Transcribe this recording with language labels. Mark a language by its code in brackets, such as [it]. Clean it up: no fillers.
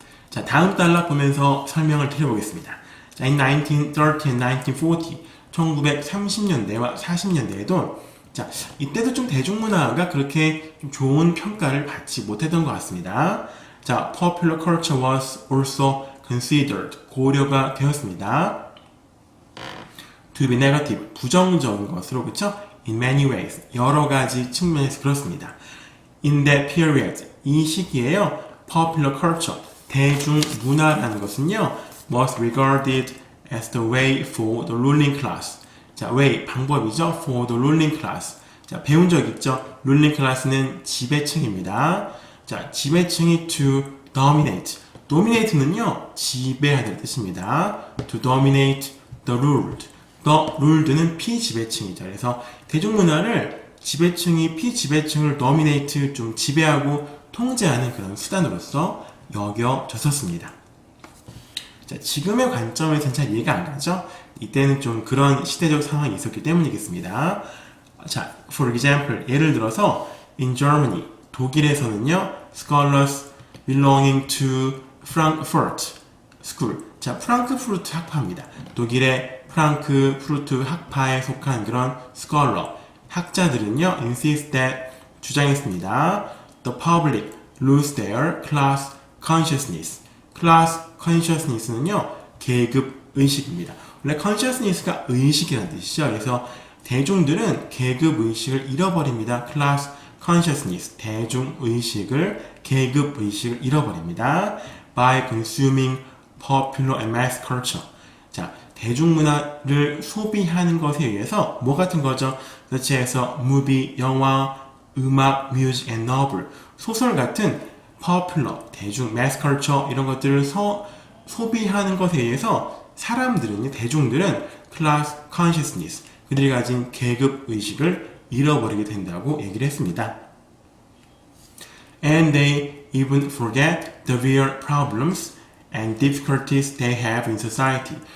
[ko] 자, 다음 단락 보면서 설명을 드려보겠습니다. 자, [en] in 1930 and 1940, [ko] 1930년대와 40년대에도 자, 이때도 좀 대중문화가 그렇게 좀 좋은 평가를 받지 못했던 것 같습니다. [en] 자, popular culture was also considered, [ko] 고려가 되었습니다. [en] to be negative, [ko] 부정적인 것으로, 그쵸? [en] in many ways, [ko] 여러 가지 측면에서 그렇습니다. [en] in that period, [ko] 이 시기에요, [en] popular culture, [ko] 대중문화라는 것은요, [en] was regarded as the way for the ruling class. [ko] 자, way, 방법이죠. [en] for the ruling class. [ko] 자, 배운 적 있죠? ruling class는 지배층입니다. 자, 지배층이 [en] to dominate. dominate는요, [ko] 지배하다는 뜻입니다. [en] to dominate the ruled. [ko] the ruled는 피지배층이죠. 그래서 대중문화를 지배층이 피지배층을 dominate, 좀 지배하고 통제하는 그런 수단으로서 여겨졌었습니다. 자, 지금의 관점에서는 잘 이해가 안 가죠? 이때는 좀 그런 시대적 상황이 있었기 때문이겠습니다. [en] 자, for example, [ko] 예를 들어서 [en] in Germany, [ko] 독일에서는요, [en] scholars belonging to Frankfurt School. [ko] 자, 프랑크푸르트 학파입니다. 독일의 프랑크푸르트 학파에 속한 그런 scholar, 학자들은요, [en] insist that, [ko] 주장했습니다. [en] The public lose their class consciousness. [ko] class consciousness는요, 계급 의식입니다. 원래 consciousness가 의식이라는 뜻이죠. 그래서 대중들은 계급 의식을 잃어버립니다. class consciousness, 대중 의식을, 계급 의식을 잃어버립니다. [en] by consuming popular and mass culture. [ko] 자, 대중문화를 소비하는 것에 의해서 뭐 같은 거죠? [en] such as movie, [ko] 영화, 음악, music and novel, 소설 같은 popular, 대중, [en] mass culture [ko] 이런 것들을 소비하는 것에 의해서 사람들은, 대중들은 class consciousness, 그들이 가진 계급 의식을 잃어버리게 된다고 얘기를 했습니다. [en] And they even forget the real problems and difficulties they have in society.